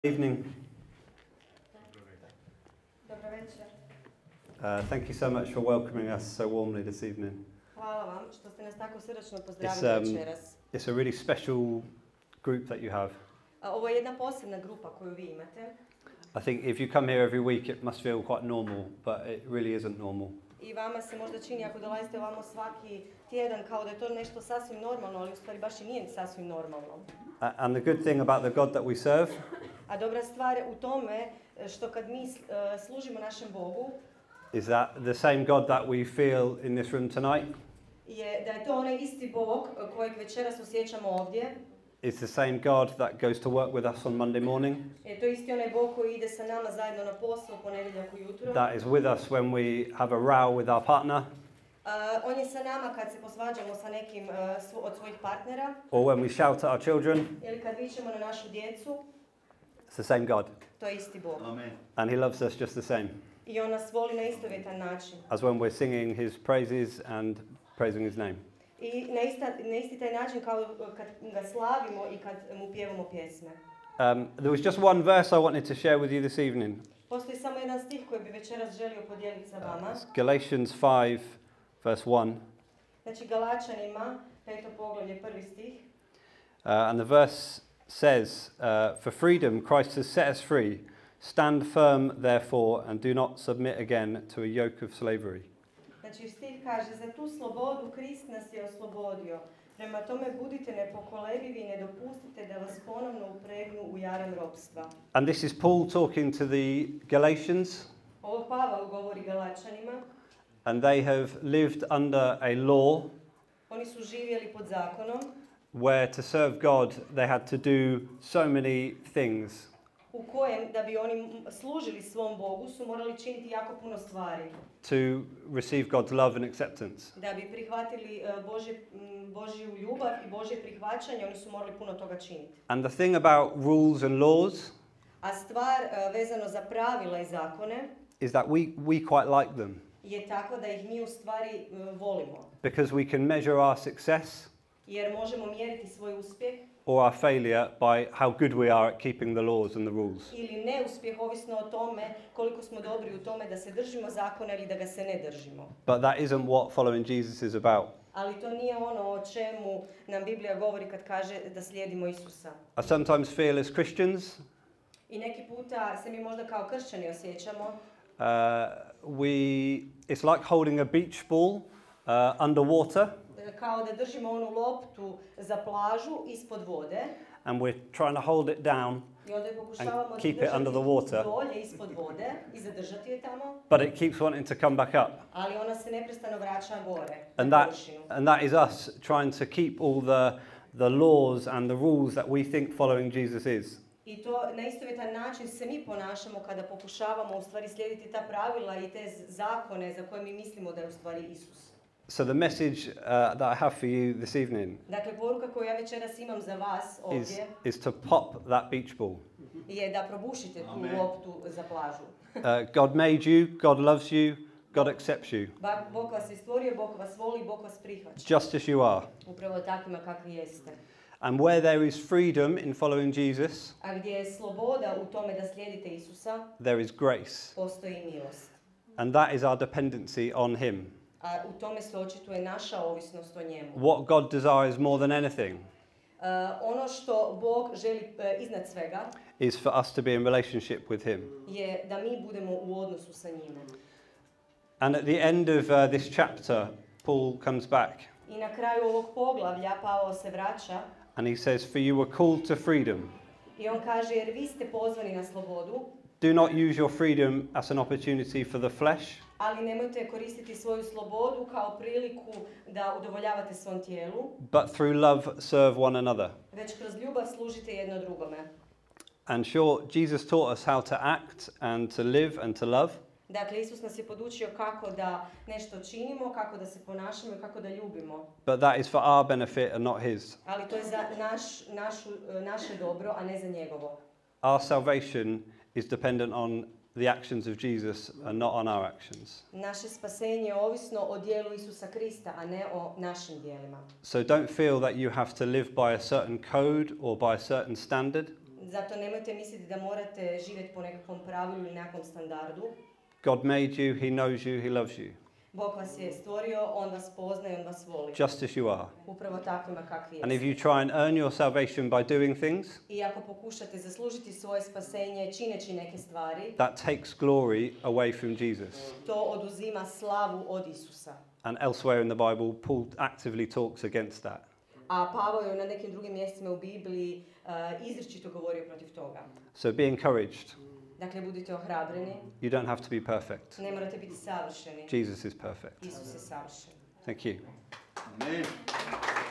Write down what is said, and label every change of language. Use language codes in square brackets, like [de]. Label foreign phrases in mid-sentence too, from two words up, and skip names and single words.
[en] Evening. Thank you so much for welcoming us so warmly this evening. [hr] Hvala vam što ste nas tako srdačno pozdravili večeras. [en] It's a really special group that you have. [hr] Ovo je jedna posebna grupa koju vi imate. [en] I think if you come here every week it must feel quite normal, but it really isn't normal. [hr] I vama se možda čini ako dolazite ovamo svaki tjedan kao da je to nešto sasvim normalno, ali u stvari baš i nije sasvim normalno. [en] And the good thing about the God that we serve [hr] A dobra stvar je u tome što kad mi služimo našem Bogu [en] is that the same God that we feel in this room tonight [hr] je da je to onaj isti Bog kojeg večeras osjećamo ovdje. [en] is the same God that goes to work with us on Monday morning. [hr] Je to isti onaj Bog koji ide sa nama zajedno na posao u ponedjeljak ujutro. [en] That is with us when we have a row with our partner. [hr] On je sa nama kad se posvađamo sa nekim od svojih partnera. [en] Or when we shout at our children. [hr] Ili kad vičemo na našu djecu. [en] It's the same God. [hr] To je isti Bog. Amen. [en] And he loves us just the same. [hr] I on nas voli na istovjetan način. [en] As when we're singing his praises and praising his name. [hr] I na isti taj način kao kad ga slavimo i kad mu pjevamo pjesme. [en] There was just one verse I wanted to share with you this evening. [hr] Postoji samo jedan stih koji bi večeras želio podijeliti sa vama. [en] Galatians 5 verse 1. [hr] Znači Galačanima, 5. poglavlje, 1. stih. [en] And the verse says, for freedom Christ has set us free. Stand firm therefore and do not submit again to a yoke of slavery. [hr] Znači stih kaže, za tu slobodu Krist nas je oslobodio. Prema tome budite nepokolebivi i ne dopustite da vas ponovno upregnu u jaram ropstva. [en] And this is Paul talking to the Galatians. [hr] Ovo Pavao govori Galačanima. [en] And they have lived under a law. [hr] Oni su živjeli pod zakonom. [en] Where to serve God they had to do so many things. [hr] U kojem da bi oni služili svom Bogu su morali činiti jako puno stvari. [en] To receive God's love and acceptance. [hr] Da bi prihvatili Božju ljubav i Božje prihvaćanje, oni su morali puno toga činiti. [en] And the thing about rules and laws [hr] A stvar vezano za pravila i zakone [en] is that we quite like them. [hr] Je tako da ih mi u stvari volimo. [en] Because we can measure our success. [hr] Jer možemo mjeriti svoj uspjeh. [en] Or our failure by how good we are at keeping the laws and the rules. [hr] Ili neuspjeh ovisno o tome koliko smo dobri u tome da se držimo zakona ili da ga se ne držimo. [en] But that isn't what following Jesus is about. [hr] Ali to nije ono o čemu nam Biblija govori kad kaže da slijedimo Isusa. [en] I sometimes feel as Christians. [hr] I neki puta se mi možda kao kršćani osjećamo. [en] It's like holding a beach ball underwater. [hr] Kao da držimo onu loptu za plažu ispod vode. [en] And we're trying to hold it down and keep it under the water. [hr] Dolje ispod vode i zadržati je tamo. [en] But it keeps wanting to come back up. [hr] Ali ona se neprestano vraća gore. [en] And that is us trying to keep all the laws and the rules that we think following Jesus is. [hr] I to na istovjetan način se mi ponašamo kada pokušavamo u stvari slijediti ta pravila i te zakone za koje mi mislimo da je u stvari Isus. [en] So the message that I have for you this evening [hr] dakle, poruka koju ja večeras imam za vas ovdje [en] is to pop that beach ball. [hr] Je da probušite tu loptu za plažu. [en] God made you, God loves you, God accepts you. [hr] Bog vas je stvorio, Bog vas voli, Bog vas prihvaća. [en] Just as you are. [hr] Upravo takvima kakvi jeste. [en] And where there is freedom in following Jesus, [hr] a gdje je sloboda u tome da slijedite Isusa, [en] there is grace. [hr] Postoji milost. [en] And that is our dependency on him. [hr] A u tome se očituje naša ovisnost o njemu. [en] What God desires more than anything [hr] ono što Bog želi iznad svega [en] is for us to be in relationship with him. [hr] Je da mi budemo u odnosu sa njime. [en] And at the end of this chapter, Paul comes back. [hr] I na kraju ovog poglavlja Pavao se vraća. [en] And he says, for you were called to freedom. [hr] I on kaže, jer vi ste pozvani na slobodu. [en] Do not use your freedom as an opportunity for the flesh. [hr] Ali nemojte koristiti svoju slobodu kao priliku da udovoljavate svom tijelu. [en] But through love serve one another. [hr] Već kroz ljubav služite jedno drugome. [en] And sure, Jesus taught us how to act and to live and to love. [hr] Dakle, Isus nas je podučio kako da nešto činimo, kako da se ponašamo i kako da ljubimo. [en] But that is for our benefit and not his. [hr] Ali to je za naše dobro, a ne za njegovo. [en] Our salvation is dependent on the actions of Jesus and not on our actions. [hr] Naše spasenje je ovisno o djelu Isusa Krista, a ne o našim djelima. [en] So don't feel that you have to live by a certain code or by a certain standard. [hr] Zato nemojte misliti da morate živjeti po nekakvom pravilu ili nekakvom standardu. [en] God made you, he knows you, he loves you. [hr] Bog vas je stvorio, on vas poznaje, on vas voli. [en] Just as you are. [hr] Upravo takvima kakvi [en] And if [hr] jeste. [en] you try and earn your salvation by doing things, [hr] I ako pokušate zaslužiti svoje spasenje čineći neke stvari, [en] that takes glory away from Jesus. [hr] to oduzima slavu od Isusa. [en] And elsewhere in the Bible, Paul actively talks against that. [hr] A Pavao je na nekim drugim mjestima u Bibliji izričito govorio protiv toga. [en] So be encouraged. [hr] Dakle, budite ohrabreni, [en] You don't have to be perfect. [hr] ne morate biti savršeni. [en] Jesus is perfect. [hr] Isus je savršen. [en] Thank you. Amen.